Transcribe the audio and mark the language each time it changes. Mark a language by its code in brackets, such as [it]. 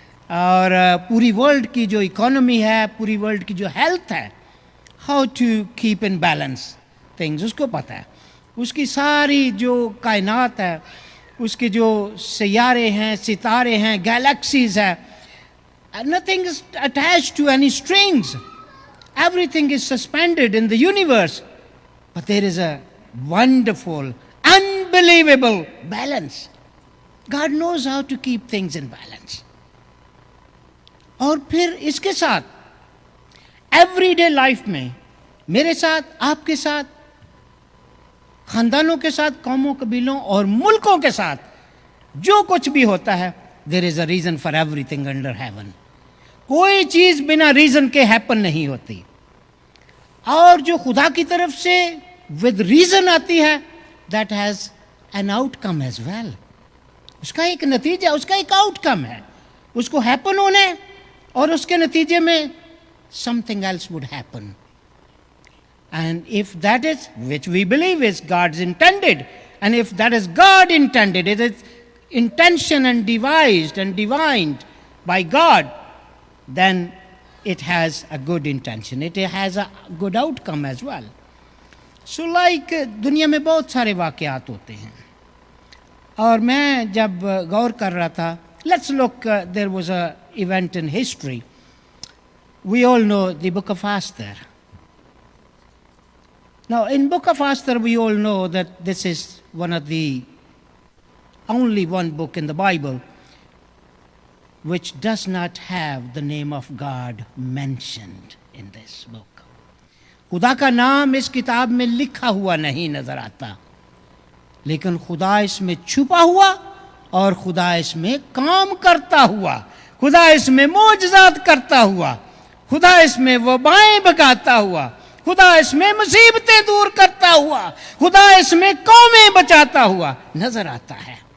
[ur] اور پوری ورلڈ کی جو اکانومی ہے، پوری ورلڈ کی جو ہیلتھ ہے، [en] how to keep in balance things, [ur] اس کو پتہ ہے. اس کی ساری جو کائنات ہے، اس کے جو سیارے ہیں، ستارے ہیں، گیلیکسیز ہے، [en] nothing is attached to any strings. Everything is suspended in the universe. But there is a wonderful, unbelievable balance. God knows how to keep things in balance. [ur] اور پھر اس کے ساتھ ایوری ڈے لائف میں، میرے ساتھ، آپ کے ساتھ، خاندانوں کے ساتھ، قوموں، قبیلوں اور ملکوں کے ساتھ جو کچھ بھی ہوتا ہے، [en] there is a reason for everything under heaven. [ur] کوئی چیز بنا ریزن کے ہیپن نہیں ہوتی. اور جو خدا کی طرف سے ود ریزن آتی ہے، [en] That has an outcome as well. [ur] اس کا ایک نتیجہ، اس کا ایک آؤٹ کم ہے. اس کو ہیپن ہونے اور اس کے نتیجے میں [en] Something else would happen. And if that is, which we believe is God's intended, and if that is God intended, it is intention and devised and divined by God, then it has a good intention. It has a good outcome as well. So like [ur] دنیا میں بہت سارے واقعات ہوتے ہیں، اور میں جب غور کر رہا تھا، [en] let's look, there was a event in history. We all know the book of Esther. Now, in book of Esther, we all know that this is one of the only one book in the Bible which does not have the name of God mentioned in this book. [ur] خدا کا نام اس کتاب میں لکھا ہوا نہیں نظر آتا، لیکن خدا اس میں چھپا ہوا، اور خدا اس میں کام کرتا ہوا، خدا اس میں معجزات کرتا ہوا، خدا اس میں وبائیں بھگاتا ہوا، خدا اس میں مصیبتیں دور کرتا ہوا، خدا اس میں قومیں بچاتا ہوا نظر آتا ہے.